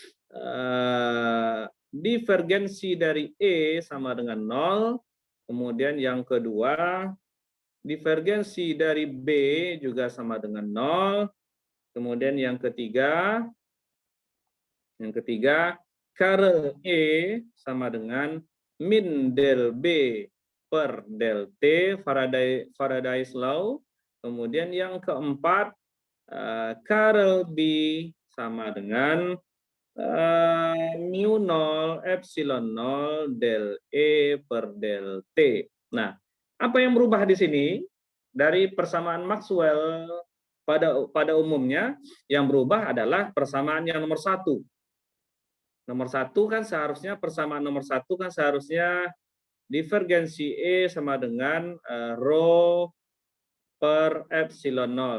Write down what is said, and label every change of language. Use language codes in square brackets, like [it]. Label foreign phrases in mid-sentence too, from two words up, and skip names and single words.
[id] divergensi dari E sama dengan 0, kemudian yang kedua divergensi dari B juga sama dengan 0, kemudian yang ketiga curl E sama dengan min del B per del T, [en] Faraday's law. [id] Kemudian yang keempat curl B sama dengan mu 0 epsilon 0 del E per del T. Nah, apa yang berubah di sini dari persamaan Maxwell pada umumnya? Yang berubah adalah persamaan yang nomor 1. Nomor 1 kan seharusnya persamaan nomor 1 kan seharusnya divergensi E sama dengan rho per epsilon 0.